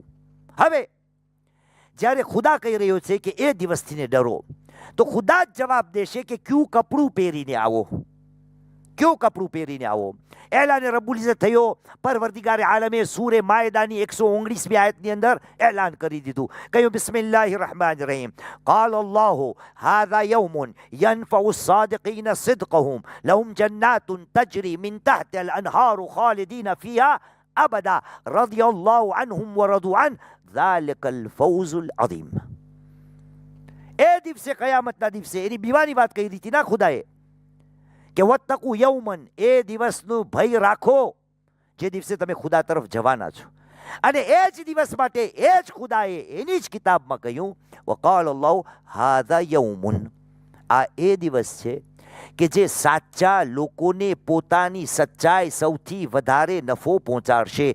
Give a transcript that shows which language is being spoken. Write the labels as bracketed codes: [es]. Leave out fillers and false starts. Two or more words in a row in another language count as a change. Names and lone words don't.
[gu] હવે જ્યારે ખુદા કહી રહ્યો છે કે એ દિવસથી ડરો, તો ખુદા જ જવાબ દેશે કે ક્યું કપડું પહેરીને આવો, ક્યું કપડું પહેરીને આવો. એલાને [ar] رب العزة [gu] થયો, પરવરદિગાર આલમે સૂરે માયદાની 119મી આયતની અંદર એલાન કરી દીધું. કહ્યું [ar] بسم الله الرحمن الرحيم, قال الله هذا يوم ينفع الصادقين صدقهم لهم جنات تجري من تحت الأنهار خالدين فيها أبدا رضي الله عنهم ورضوا عنه ذلك الفوز العظيم. [gu] એ દિવસે, કયામતના દિવસે, એની બીવાની વાત કહી દીધી ના ખુદાએ કે [ar] واتقوا يوما, [gu] એ દિવસનું ભય રાખો જે દિવસે તમે ખુદા તરફ જવાના છો. અને એ જ દિવસ માટે એ જ ખુદાએ એની જ કિતાબમાં કહ્યું [ar] وقال الله هذا يوم, [gu] આ એ દિવસ છે કે જે સાચા લોકોને પોતાની સચ્ચાઈ સૌથી વધારે નફો પહોંચાડશે.